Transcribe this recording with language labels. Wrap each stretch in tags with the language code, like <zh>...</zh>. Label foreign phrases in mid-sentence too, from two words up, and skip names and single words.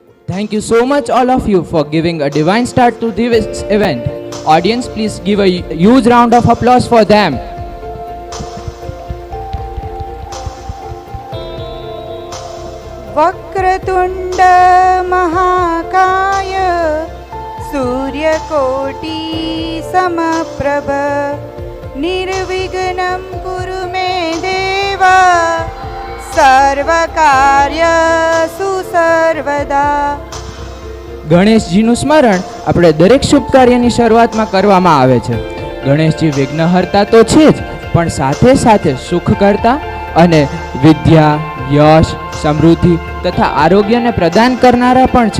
<en>Thank you so much all of you for giving a divine start to this event. Audience, please give a huge round of applause for them.</en> <sa>वक्रतुंड महाकाय सूर्यकोटि समप्रभ निर्विघ्नं कुरु मे देव सर्वकार्यसु सर्वदा.</sa> <gu>ગણેશજીનું સ્મરણ આપણે દરેક શુભ કાર્યની શરૂઆતમાં કરવામાં આવે છે. ગણેશજી વિઘ્નહર્તા તો છે જ, પણ સાથે સાથે સુખ કરતા અને વિદ્યા, યશ, સમૃદ્ધિ તથા આરોગ્યને પ્રદાન કરનારા પણ છે.</gu>